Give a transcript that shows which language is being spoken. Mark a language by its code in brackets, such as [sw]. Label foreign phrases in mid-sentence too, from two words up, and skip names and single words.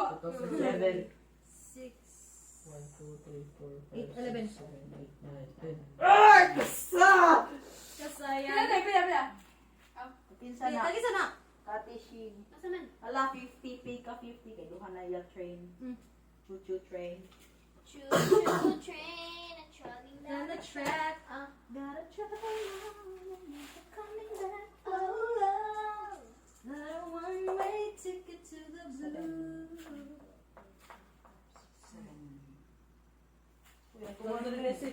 [ceb] 2007. 6. 1, 2, 3, 4, 8, 5, 11. 6, 7, 8, 9, 10. Kasaya. Pila na, pila. Pinsa na. Tagi sana. Katishing. Asa man? Ala, 50, pay ka 50. Kaya duha na yung train. [en] Choo-choo train. Choo-choo train, a trolley On the track. Gotta travel coming back. Not a one-way ticket to the blue. 206.